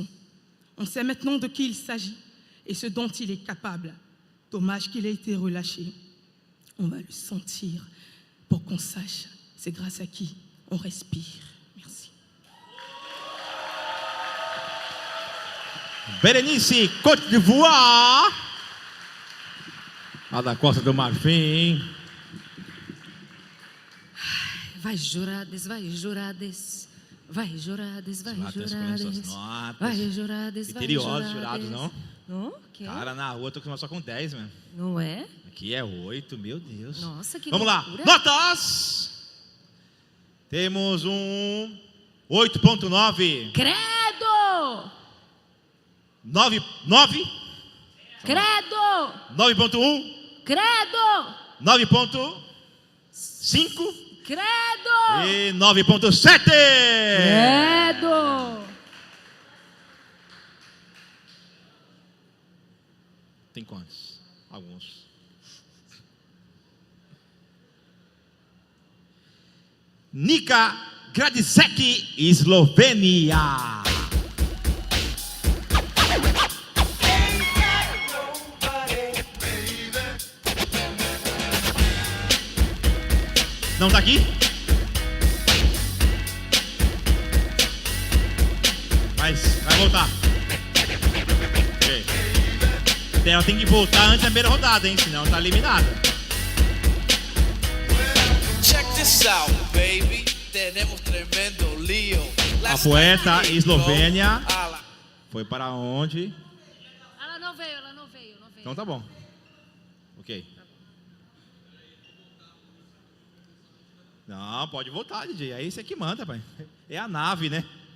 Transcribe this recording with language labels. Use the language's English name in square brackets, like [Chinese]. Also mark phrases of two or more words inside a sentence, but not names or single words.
[French] On sait maintenant de qui il s'agit et ce dont il est capable. Dommage qu'il ait été relâché. On va le sentir pour qu'on sache c'est grâce à qui on respire. [Portuguese] Berenice, Côte d'Ivoire. A da Costa do Marfim. Vai jurades, vai jurades. Vai jurades, vai jurades. Notas. Vai jurades, vai Misteriosos jurades. jurados, não? Okay. Cara, na rua eu tô acostumado só com 10, mano. Não é? Aqui é 8, meu Deus. Nossa, que Vamos lá, loucura. notas! Temos um 8.9. Credo! 9. Credo! 9.1. Credo! 9.5. Credo! E 9.7. Credo! Tem quantos? Alguns. Nika Gradisek, Eslovênia. Não tá aqui? Mas vai voltar. Okay. Ela tem que voltar antes da primeira rodada, hein? Senão tá eliminada. [English] Check this out, baby. [Spanish] Tenemos tremendo lío. [Portuguese] A poeta Eslovênia foi para onde? Ela não veio. Então tá bom. Ok. Não, pode voltar, DJ. É isso que manda, pai. É a nave, né?